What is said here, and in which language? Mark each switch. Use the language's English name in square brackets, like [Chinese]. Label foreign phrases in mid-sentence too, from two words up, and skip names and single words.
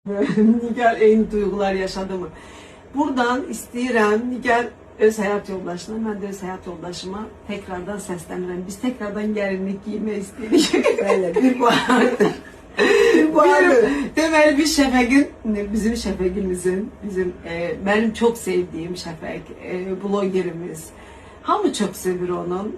[Azerbaijani] Nigar eyni duygular yaşadı mı? Buradan istəyirəm Nigar öz həyat yoldaşına, mən də öz həyat yoldaşıma tekrardan səslənirəm. Biz tekrardan gəlinlik giymək istəyirik. [Turkish] Böyle bir bu arada. [Azerbaijani] Deməli biz Şəfəqin, bizim Şəfəqimizin, [Turkish] benim çok sevdiğim [Azerbaijani] Şəfəq, blogerimiz. Hamı çok sevir onun.